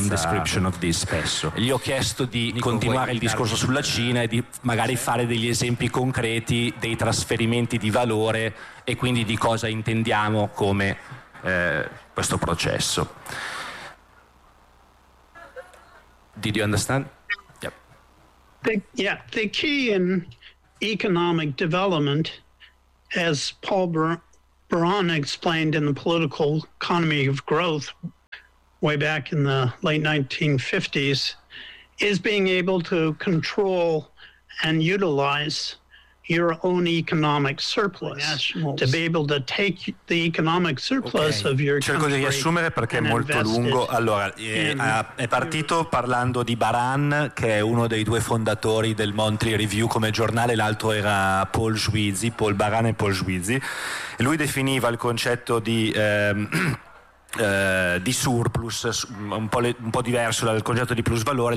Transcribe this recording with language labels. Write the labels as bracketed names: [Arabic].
[English] some description of this spesso. [Italian] Gli ho chiesto di continuare il discorso sulla Cina e di magari fare degli esempi concreti dei trasferimenti di valore e quindi di cosa intendiamo come questo processo. [English] Did you understand? Yep. The key in economic development, as Paul Baran explained in the political economy of growth way back in the late 1950s, is being able to control and utilize your own economic surplus, to be able to take the economic surplus of your country. [Italian] Cerco di riassumere perché è molto lungo. Allora, è partito parlando di Baran, che è uno dei due fondatori del Monthly Review come giornale, l'altro era Paul Juizy, Paul Baran e Paul Juizy. Lui definiva il concetto di surplus un po' diverso dal concetto di plusvalore.